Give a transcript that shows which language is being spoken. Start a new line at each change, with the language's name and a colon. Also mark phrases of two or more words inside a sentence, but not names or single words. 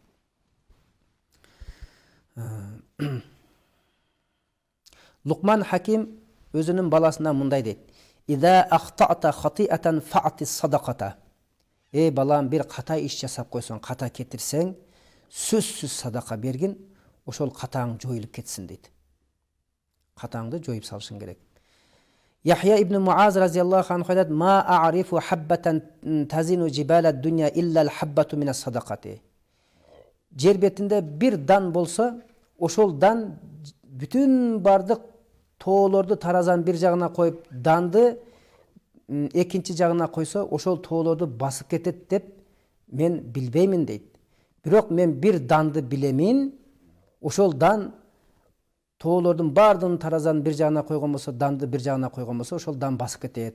Kyrgyz: Лукман Хаким өзүнүн баласына мындай дейт:
Arabic: "إذا أخطأت خطيئة فأعط صدقة."
Kyrgyz: Эй балам, бир ката иш жасап койсоң, ката кетирсең, сөзсүз садака бергин, ошол катаң жоюлуп кетсин дейт. Катаңды жоюп салышың керек. Яхья ибн Муаз
Arabic: رضي الله عنه
Kyrgyz: айтат:
Arabic: "ما أعرف حبة تزن جبال الدنيا إلا الحبة من الصدقة."
Kyrgyz: Жер бетинде бир дан болсо, ошол дан бүтүн бардык тоолорду таразан бир жагына коюп, данды экинчи жагына койсо, ошол тоолорду басып кетет деп мен билбеймин дейт. Бирок мен бир данды билемин, ошол дан тоолордун бардыгын таразан бир жагына койгон болсо, данды бир жагына койгон болсо, ошол дан басып кетет.